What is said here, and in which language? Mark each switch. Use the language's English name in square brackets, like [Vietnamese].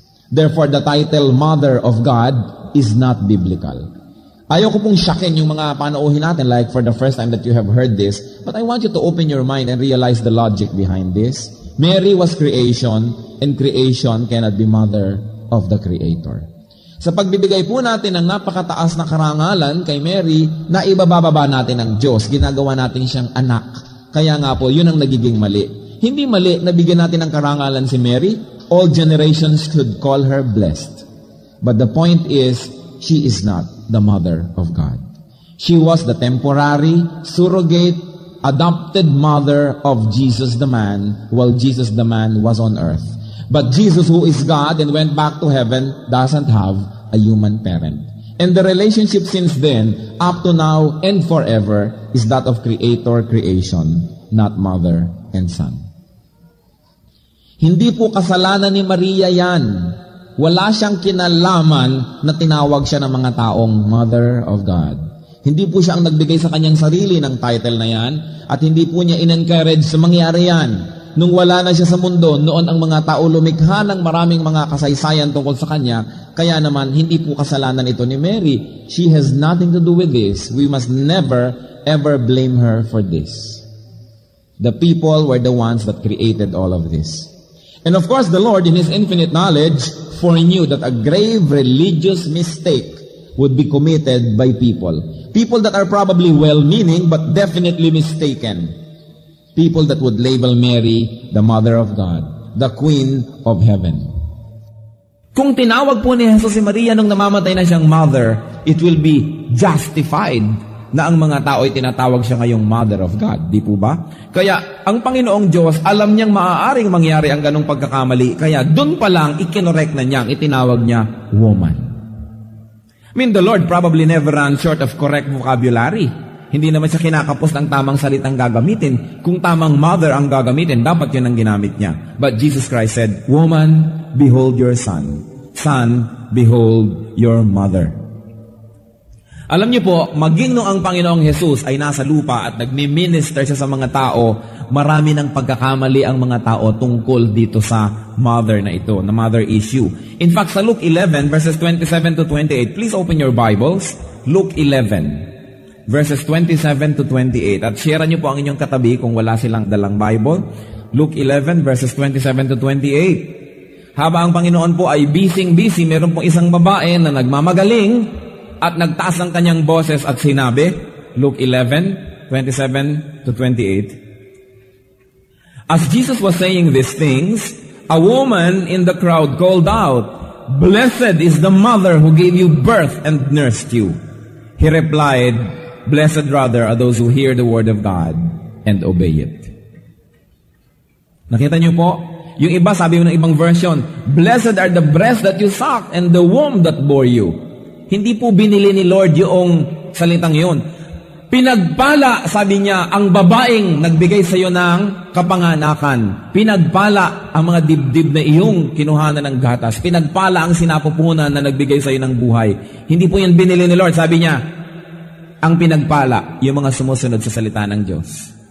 [English] Therefore, the title Mother of God is not biblical. [Filipino] Ayaw ko pong shockin yung mga panauhin natin [English] like for the first time that you have heard this, but I want you to open your mind and realize the logic behind this. Mary was creation, and creation cannot be mother of the Creator. [Filipino] Sa pagbibigay po natin ng napakataas na karangalan kay Mary, na ibabababa natin ng Diyos, ginagawa natin siyang anak. Kaya nga po, yun ang nagiging mali. Hindi mali na bigyan natin ng karangalan si Mary. [English] All generations could call her blessed. But the point is, she is not the mother of God. She was the temporary, surrogate, adopted mother of Jesus the man, while Jesus the man was on earth. But Jesus, who is God and went back to heaven, doesn't have a human parent. And the relationship since then, up to now and forever, is that of creator-creation, not mother and son. [Filipino] Hindi po kasalanan ni Maria yan. Wala siyang kinalaman na tinawag siya ng mga taong Mother of God. Hindi po siya ang nagbigay sa kanyang sarili ng title na yan, at hindi po niya in-encourage sa mangyari yan. Nung wala na siya sa mundo, noon ang mga tao lumikha ng maraming mga kasaysayan tungkol sa kanya, Kaya naman, hindi po kasalanan ito ni Mary. [English] She has nothing to do with this. We must never, ever blame her for this. The people were the ones that created all of this. And of course, the Lord, in His infinite knowledge, foreknew that a grave religious mistake would be committed by people. People that are probably well-meaning, but definitely mistaken. People that would label Mary the Mother of God, the Queen of Heaven. [Filipino] Kung tinawag po ni Jesus si Maria nung namamatay na siyang mother, [English] it will be justified [Filipino] na ang mga tao ay tinatawag siya ngayong Mother of God. Di po ba? Kaya, ang Panginoong Diyos, alam niyang maaaring mangyari ang ganong pagkakamali. Kaya, dun pa lang, ikinorek na niya, itinawag niya, woman. [English] I mean, the Lord probably never ran short of correct vocabulary. [Filipino] Hindi naman siya kinakapos ng tamang salitang gagamitin. Kung tamang mother ang gagamitin, dapat yun ang ginamit niya. [English] But Jesus Christ said, woman, behold your son. Son, behold your mother. [Filipino] Alam niyo po, maging nung ang Panginoong Jesus ay nasa lupa at nagmi-minister siya sa mga tao, marami ng pagkakamali ang mga tao tungkol dito sa mother na ito, na mother issue. [English] In fact, sa Luke 11, verses 27 to 28, please open your Bibles. Luke 11, verses 27 to 28. [Filipino] At share niyo po ang inyong katabi kung wala silang dalang Bible. Luke 11, verses 27 to 28. Habang ang Panginoon po ay busy, meron pong isang babae na nagmamagaling, at nagtaas ang kanyang boses at sinabi, Luke 11, 27 to 28. [English] As Jesus was saying these things, a woman in the crowd called out, "Blessed is the mother who gave you birth and nursed you." He replied, "Blessed rather are those who hear the word of God and obey it." [Filipino] Nakita niyo po? Yung iba, sabi mo ng ibang version, [English] "Blessed are the breasts that you sucked and the womb that bore you." [Filipino] Hindi po binili ni Lord yung salitang yun. Pinagpala, sabi niya, ang babaeng nagbigay sa iyo ng kapanganakan. Pinagpala ang mga dibdib na iyong kinuhanan ng gatas. Pinagpala ang sinapupunan na nagbigay sa iyo ng buhay. Hindi po yan binili ni Lord. Sabi niya, ang pinagpala, yung mga sumusunod sa salita ng Diyos.